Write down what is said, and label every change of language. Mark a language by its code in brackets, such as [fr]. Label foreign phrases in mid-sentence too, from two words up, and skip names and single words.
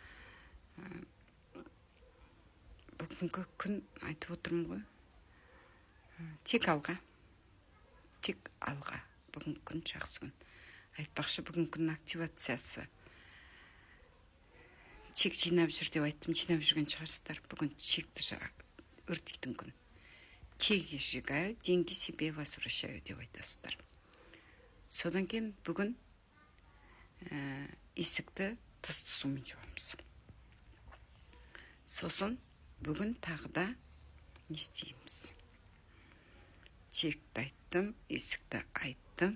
[kk] Бүгінгі күн айтып отырмын ғой. Тек алға. Бүгінгі күн жақсы күн. Айтпақшы, бүгінгі күн активациясы. Чек жинап жүр деп айттым, жинап жүрген шығарсыздар. Бүгін чекті өртейтін күн. [ru] Чеки сжигаю, деньги себе возвращаю [kk] деп айтасыздар. Содан кейін бүгін есікті тұзды сумен жуамыз. Сосын бүгін тағы да не істейміз? Чекті айттым, есікті айттым.